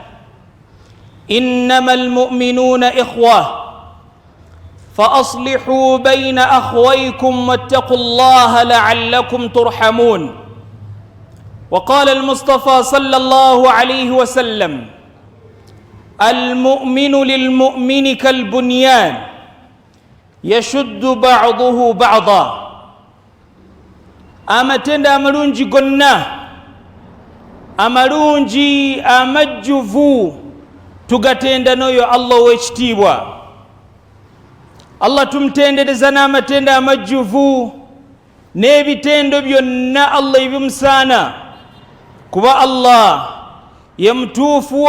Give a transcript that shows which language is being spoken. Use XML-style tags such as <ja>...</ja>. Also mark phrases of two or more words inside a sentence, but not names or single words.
<ar>إنما المؤمنون إخوة فأصلحوا بين أخويكم واتقوا الله لعلكم ترحمون وقال المصطفى صلى الله عليه وسلم المؤمن للمؤمن كالبنيان يشد بعضه بعضا</ar> <lg>amatenda amalungi gonna amalungi amajjuvu tugatenda n'oyo Allah ow'ekitiibwa Allah tumutendereza n'amatenda amajjuvu n'ebitendo byonna Allah ebimusaana kuba Allah ye mutuufu</lg>